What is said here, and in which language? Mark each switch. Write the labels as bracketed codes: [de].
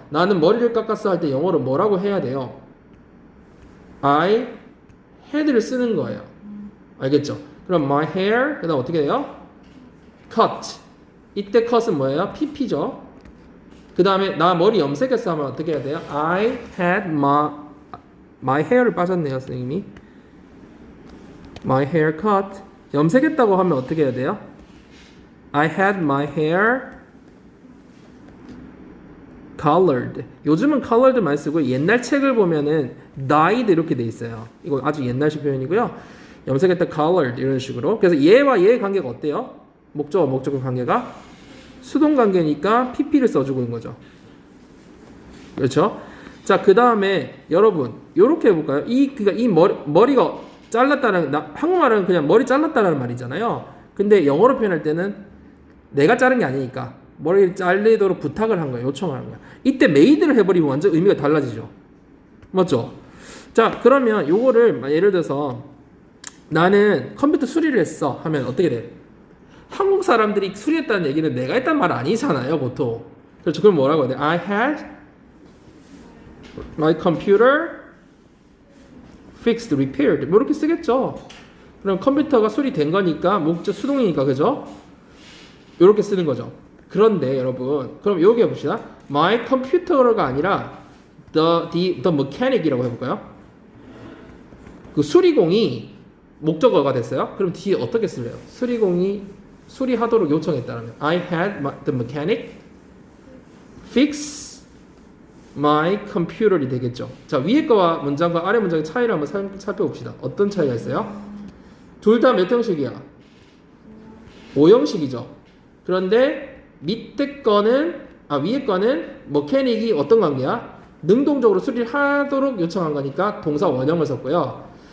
[ko] 나는 머리를 깎았어 할 때 영어로 뭐라고 해야 돼요? [en] I had [ko] 를 쓰는 거예요. 알겠죠? 그럼 [en] my hair, [ko] 그 다음 어떻게 돼요? cut. 이때 cut은 뭐예요? pp죠. 그 다음에 나 머리 염색했어 하면 어떻게 해야 돼요? [en] I had my hair를 [ko] 빠졌네요, 선생님이. [en] My hair cut. [ko] 염색했다고 하면 어떻게 해야 돼요? [en] I had my hair colored. [ko] 요즘은 colored 많이 쓰고 옛날 책을 보면은 dyed 이렇게 돼 있어요. 이거 아주 옛날식 표현이고요. 염색했다 colored 이런 식으로. 그래서 얘와 얘의 관계가 어때요? 목적어 목적어 관계가 수동 관계니까 pp를 써주고 있는 거죠. 그렇죠? 자, 그 다음에 여러분 요렇게 해볼까요? 그러니까 이 머리가 잘랐다는 한국말은 그냥 머리 잘랐다라는 말이잖아요. 근데 영어로 표현할 때는 내가 자른 게 아니니까 머리를 잘리도록 부탁을 한 거예요. 요청을 한 거예요. 이때 메이드를 해버리면 완전 의미가 달라지죠. 맞죠? 자, 그러면 요거를 예를 들어서 나는 컴퓨터 수리를 했어 하면 어떻게 돼? 한국 사람들이 수리했다는 얘기는 내가 했단 말 아니잖아요, 보통. 그렇죠. 그럼 뭐라고 해야 돼? [en] I had my computer fixed, repaired. [ko] 뭐 이렇게 쓰겠죠. 그럼 컴퓨터가 수리된 거니까 목적 수동이니까 그죠? 이렇게 쓰는 거죠. 그런데 여러분, 그럼 여기 해봅시다. [en] My computer [ko] 가 아니라 [en] the mechanic [ko] 이라고 해볼까요? 그 수리공이 목적어가 됐어요. 그럼 뒤에 어떻게 쓸래요? 수리공이 수리하도록 요청했다면 [en] I had the mechanic fix my computer [ko] 이 되겠죠. 자, 위에 거와 문장과 아래 문장의 차이를 한번 살펴봅시다. 어떤 차이가 있어요? 둘 다 몇 형식이야? 5형식이죠. 그런데 밑에 거는 위에 거는 mechanic이 어떤 관계야? 능동적으로 수리를 하도록 요청한 거니까 동사 원형을 썼고요.